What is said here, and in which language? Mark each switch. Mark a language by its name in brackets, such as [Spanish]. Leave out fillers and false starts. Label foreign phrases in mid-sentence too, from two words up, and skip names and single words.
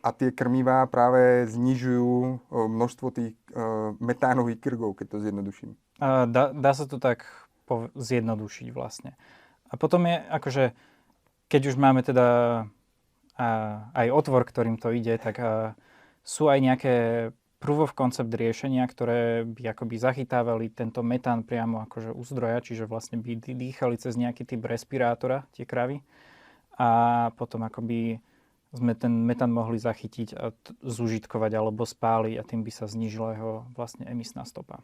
[Slovak] A tie krmivá práve znižujú množstvo tých metánových krgov, keď to zjednoduším. Dá sa to tak zjednodušiť vlastne. A potom je akože, keď už máme teda aj otvor, ktorým to ide, tak sú aj nejaké [English] proof of concept [Slovak] riešenia, ktoré by akoby zachytávali tento metán priamo akože u zdroja, čiže vlastne by dýchali cez nejaký typ respirátora tie kravy a potom akoby sme ten metán mohli zachytiť a zúžitkovať alebo spáliť a tým by sa znížila jeho vlastne emisná stopa.